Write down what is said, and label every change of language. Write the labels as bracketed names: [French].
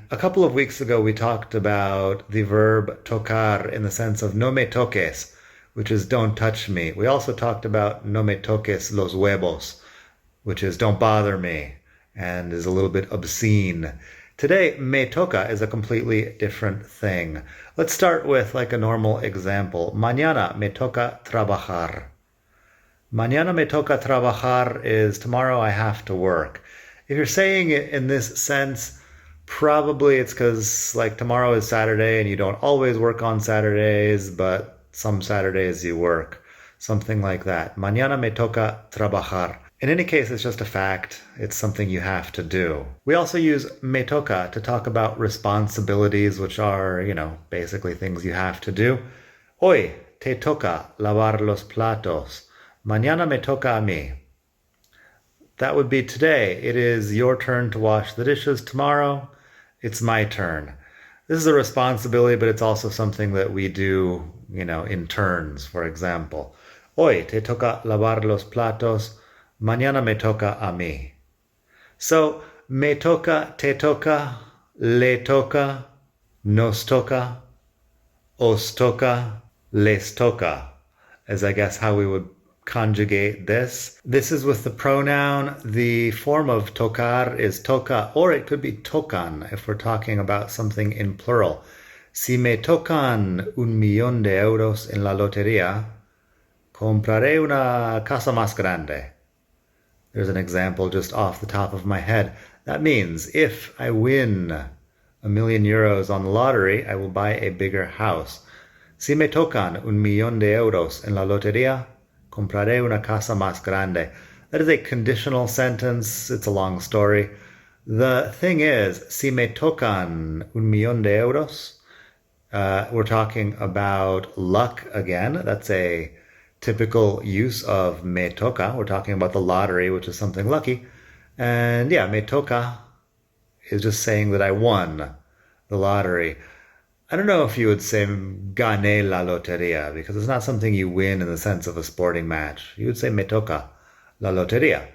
[English] A couple of weeks ago we talked about the verb tocar in the sense of [Spanish] no me toques, [English] which is don't touch me. We also talked about [Spanish] no me toques los huevos, [English] which is don't bother me and is a little bit obscene. Today, me toca is a completely different thing. Let's start with like a normal example. [Spanish] Mañana me toca trabajar. Mañana me toca trabajar [English] is tomorrow I have to work. If you're saying it in this sense, probably it's because like tomorrow is Saturday and you don't always work on Saturdays, but some Saturdays you work. Something like that. [Spanish] Mañana me toca trabajar. [English] In any case, it's just a fact. It's something you have to do. We also use me toca to talk about responsibilities, which are, basically things you have to do. [Spanish] Hoy te toca lavar los platos. Mañana me toca a mí. [English] That would be today. It is your turn to wash the dishes. Tomorrow, it's my turn. This is a responsibility, but it's also something that we do, in turns, for example. [Spanish] Hoy te toca lavar los platos. Mañana me toca a mí. So, me toca, te toca, le toca, nos toca, os toca, les toca, [English] is I guess how we would conjugate this. This is with the pronoun. The form of tocar is toca, or it could be tocan if we're talking about something in plural. [Spanish] Si me tocan 1,000,000 de euros en la lotería, compraré una casa más grande. [English] There's an example just off the top of my head. That means if I win 1,000,000 euros on the lottery, I will buy a bigger house. [Spanish] Si me tocan 1,000,000 de euros en la lotería, compraré una casa más grande. [English] That is a conditional sentence. It's a long story. The thing is, [Spanish] si me tocan 1,000,000 de euros, [English] we're talking about luck again. That's a typical use of me toca. We're talking about the lottery, which is something lucky. And yeah, me toca is just saying that I won the lottery. I don't know if you would say [Spanish] gané la lotería, [English] because it's not something you win in the sense of a sporting match. You would say [Spanish] me toca la lotería.